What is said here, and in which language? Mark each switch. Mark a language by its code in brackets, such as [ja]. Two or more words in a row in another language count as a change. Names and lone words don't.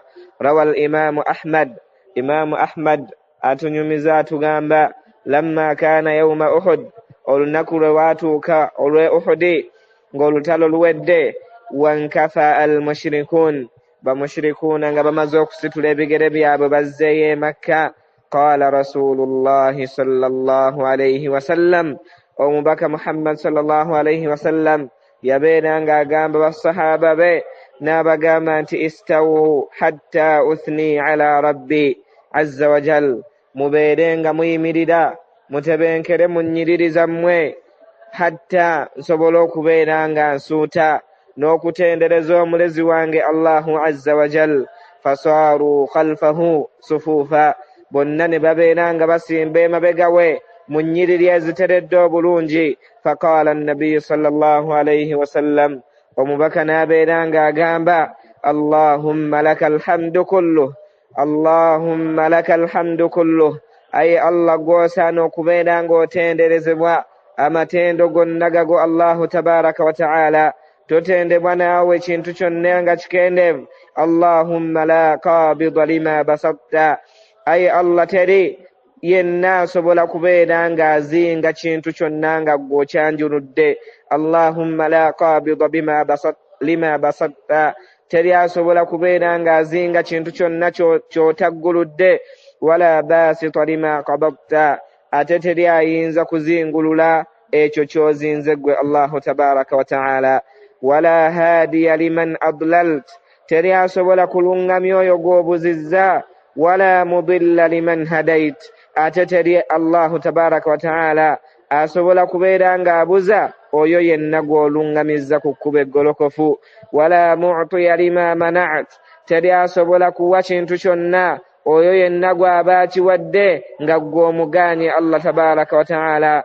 [ar] رواه الإمام [lg] Ahmad atunyumiza atugamba, [ar] لما كان يوم أحد, [lg] olunaku lwe waatuuka olw'e Uhudi ng'olutalo luwedde, [ar] وانكفأ المشركون, [lg] bamushrikuuna nga bamaze okusitula ebigere byabwe bazzeeyo e Makka. [ar] قال رسول الله صلى الله عليه وسلم, [lg] omubaka Muhammad [ar] صلى الله عليه وسلم [lg] yabeera ng'agamba basahaba be n'abagamba nti [ar] استووا حتى أثني على ربي عز وجل, [lg] mubeere nga muyimirira mutebenkere munnyiririza mmwe hatta nsobole okubeera nga nsuuta n'okutendereza omulezi wange [ar] الله عز وجل. فصاروا خلفه صفوفا, [lg] bonna ne babeera nga basimba emabega we mu nnyiriri eziteredde obulungi. [ar] فقال النبي صلى الله عليه وسلم, [lg] omubaka n'abeera ng'agamba, [ar] اللهم لك الحمد كله اللهم لك الحمد كله, Allahumma lakal hamdu kulluh, [lg] ayi Allah gw'osaana okubeera ng'otenderezebwa amatendo gonna gago [ar] الله تبارك وتعالى. [lg] Totendebwa naawe ekintu kyonna nga kikendeevu. [ar] اللهم لا قابض لما بسطت, [lg] ayi Allah teri yenna asobola kubeera ng'azinga kintu kyonna nga gw'okyanjuludde. [ar] اللهم لا قابض لما بسطت, [lg] teri asobola kubeera ng'azinga kintu kyonna kyotagguludde. [ar] ولا باسط لما قبضت, [lg] ate teri ayinza kuzingulula ekyo ky'ozinze ggwe [ar] الله تبارك وتعالى. ولا هادي لمن أضللت, [lg] teri asobola kulungamya oyo gw'obuzizza. [ar] ولا مضل لمن هديت, [lg] ate teri [ar] الله تبارك وتعالى [lg] asobola kubeera ng'abuza oyo yenna gw'olungamizza ku kkubo eggolokofu. [ar] ولا معطي لما منعت, [lg] teri asobola kuwa kintu kyonna oyo yenna gw'aba akiwadde nga gw'omugaanye [ar] الله تبارك وتعالى.